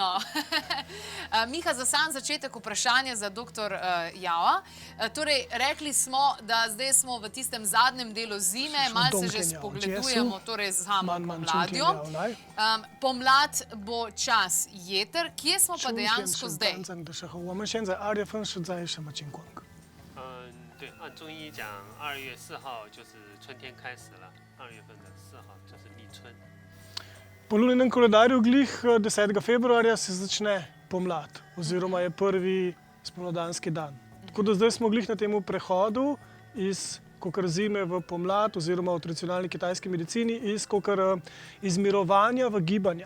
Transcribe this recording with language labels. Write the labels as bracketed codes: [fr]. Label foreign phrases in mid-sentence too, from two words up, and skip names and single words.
[sl] Miha, za sam začetek vprašanje za dr. Java. Torej, rekli smo, da zdaj smo v tistem zadnjem delu zime, malo se že spogledujemo torej z samo pomladjo. Pomlad bo čas jeter. Kje smo pa dejansko zdaj? [zh] 我们现在2月份是在什么情况？对，按中医讲，2月4号就是春天开始了，2月份的4号就是立春。 [sl] Po lunarnem koledarju glih 10. februarja se začne pomlad, oziroma je prvi spomladanski dan. Tako da zdaj smo glih na tem prehodu iz zime v pomlad, oziroma v tradicionalni kitajski medicini, iz mirovanja v gibanja.